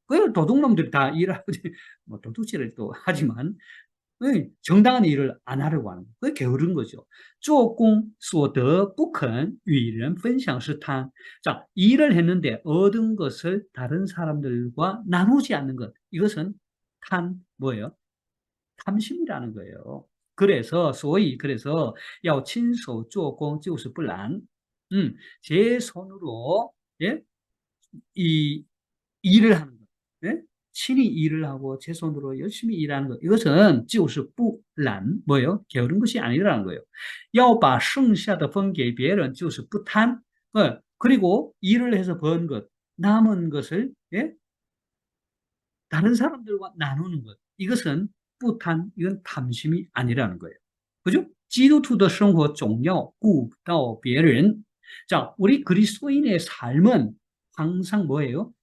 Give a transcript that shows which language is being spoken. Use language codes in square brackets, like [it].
[ko] 그 도둑놈들이 다 일하고 뭐 도둑질을 또 하지만 정당한 일을 안 하려고 하는 거예요. 그게 게으른 거죠. [zh] 做工所得不肯与人分享是贪. [ko] 자, 일을 했는데 얻은 것을 다른 사람들과 나누지 않는 것. 이것은 뭐예요? 탐심이라는 거예요. 그래서 [zh] 要亲手做工就是不懒. [ko] 제 손으로 이 일을 하는 것. 예? 친히 일을 하고 제 손으로 열심히 일하는 것. 이것은 [zh] 就是不懒 [ko] 뭐예요? 게으른 것이 아니라는 거예요. [zh] 要把剩下的分给别人就是不贪. [ko] 그리고 일을 해서 번 것, 남은 것을 다른 사람들과 나누는 것. 이것은 [zh] 不贪, [ko] 이건 탐심이 아니라는 거예요. 그죠? [zh] 基督徒的生活总要顾到别人. [ko] 자, 우리 그리스도인의 삶은 항상 뭐예요?